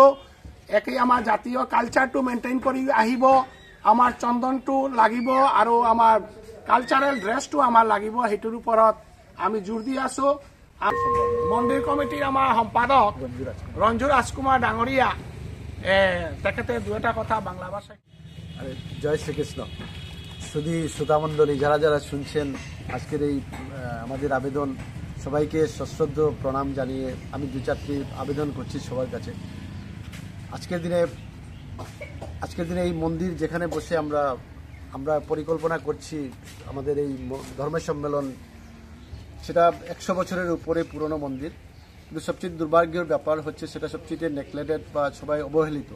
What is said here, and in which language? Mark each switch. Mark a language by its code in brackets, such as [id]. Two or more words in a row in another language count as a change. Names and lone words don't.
[as] একেই আমাৰ জাতীয় কালচাৰটো মেইনটেইন কৰি আহিব, আমাৰ চন্দনটো লাগিব আৰু আমাৰ কালচাৰেল ড্ৰেছটো আমাৰ লাগিব, সেইটোৰ ওপৰত আমি জোৰ দি আছোঁ। মন্দিৰ কমিটিৰ আমাৰ সম্পাদক ৰঞ্জু ৰাজকুমার ডাঙৰীয়া, তেখেতে দুটা কথা বাংলা ভাষায়। [bn] জয় শ্রীকৃষ্ণ। শুধু শ্রোতামণ্ডলী যারা যারা শুনছেন আজকের এই আমাদের আবেদন সবাইকে সশ্রদ্ধ প্রণাম জানিয়ে আমি 2-4টি আবেদন করছি সবার কাছে। আজকের দিনে এই মন্দির যেখানে বসে আমরা পরিকল্পনা করছি আমাদের এই ধর্মের সম্মেলন, সেটা 100 বছরের উপরে পুরনো মন্দির, কিন্তু সবচেয়ে দুর্ভাগ্যের ব্যাপার হচ্ছে সেটা সবচেয়ে নেগলেক্টেড বা সবাই অবহেলিত।